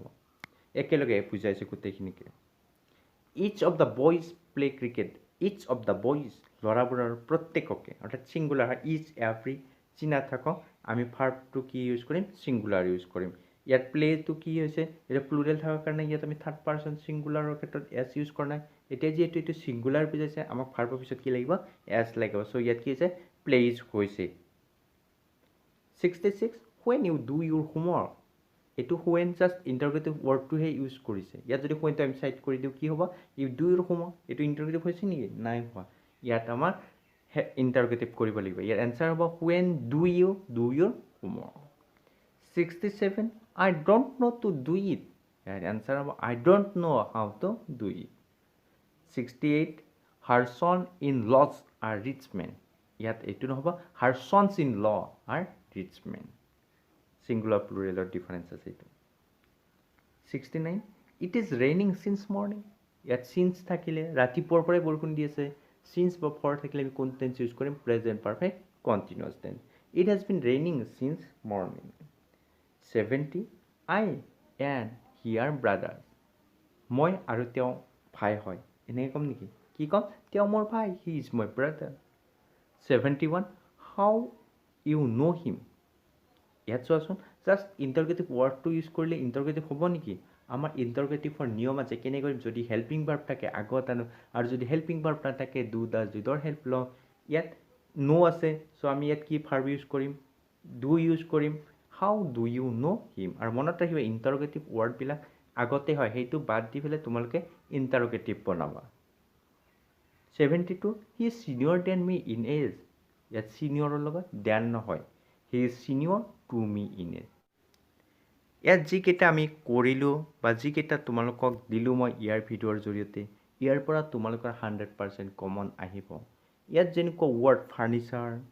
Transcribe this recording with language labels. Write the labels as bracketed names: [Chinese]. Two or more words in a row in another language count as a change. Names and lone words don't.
[Assamese] একেলগে বুজাইছে গোটেইখিনিকে [English] each of the boys play cricket each of the boys [Assamese] ল'ৰাবোৰৰ প্ৰত্যেককে অৰ্থাৎ ছিংগুলাৰ হয় ইচ এভৰি চিনা থাকক আমি ভাৰ্বটো কি ইউজ কৰিম ছিংগুলাৰ ইউজ কৰিম ইয়াত প্লেটো কি হৈছে এটা প্লুৰেল থকাৰ কাৰণে ইয়াত আমি [English] third person singular [Assamese] ক্ষেত্ৰত এছ ইউজ কৰা নাই এতিয়া যিহেতু এইটো ছিংগুলাৰ বুজাইছে আমাক ভাৰ্বৰ পিছত কি লাগিব এছ লাগিব চ' ইয়াত কি হৈছে প্লেইজ হৈছে 66 [English] when you do your homework [Assamese] এইটো when জাষ্ট ইণ্টাৰগেটিভ ৱৰ্ডটোহে ইউজ কৰিছে ইয়াত যদি whenটো আমি চাইড কৰি দিওঁ কি হ'ব [English] you do your homework [Assamese] এইটো ইণ্টাৰগেটিভ হৈছে নেকি নাই হোৱা ইয়াত আমাৰ ইণ্টাৰগেটিভ কৰিব লাগিব ইয়াৰ এনচাৰ হ'ব [English] when do you do your homework [Assamese] 67 [English] I don't know to do it [Assamese] ইয়াৰ এনচাৰ হ'ব [English] I don't know how to do it [Assamese] 68 [English] her son in laws are rich men [Assamese] ইয়াত এইটো নহ'ব [English] her sons in law are rich men singular plural difference [Assamese] আছে এইটো [English] 69 it is raining since morning [Assamese] ইয়াত since থাকিলে ৰাতিপুৱাৰ পৰাই বৰষুণ দি আছে [English] since বা for [Assamese] থাকিলে আমি কোন টেন্স ইউজ কৰিম [English] present perfect continuous tense it has been raining since morning 70 I and he are brothers [Assamese] মই আৰু তেওঁ ভাই হয় এনেকৈ ক'ম নেকি কি ক'ম তেওঁ মোৰ ভাই [English] he is my brother [Assamese] 71 [English] how you know him [Assamese] ইয়াত চোৱাচোন জাষ্ট ইণ্টাৰগেটিভ ৱৰ্ডটো ইউজ কৰিলে ইণ্টাৰগেটিভ হ'ব নেকি আমাৰ ইণ্টাৰগেটিভৰ নিয়ম আছে কেনে কৰিম যদি [English] helping verb [Assamese] থাকে আগত আৰু যদি [English] helping verb [Assamese] নাথাকে [English] do does [Assamese] দুইটাৰ হেল্প লওঁ ইয়াত নো আছে চ' আমি ইয়াত কি ভাৰ্ব ইউজ কৰিম ডু ইউজ কৰিম [English] how do you know him [Assamese] আৰু মনত ৰাখিবা ইণ্টাৰগেটিভ ৱৰ্ডবিলাক আগতে হয় সেইটো বাদ দি পেলাই তোমালোকে ইণ্টাৰগেটিভ বনাবা 72 [English] he is senior than me in age [Assamese] ইয়াত ছিনিয়ৰৰ লগত দেন নহয় [English] he is senior to me in age [Assamese] ইয়াত যিকেইটা আমি কৰিলোঁ বা যিকেইটা তোমালোকক দিলোঁ মই ইয়াৰ ভিডিঅ'ৰ জৰিয়তে ইয়াৰ পৰা তোমালোকৰ 100% কমন আহিব ইয়াত যেনেকুৱা [English] word furniture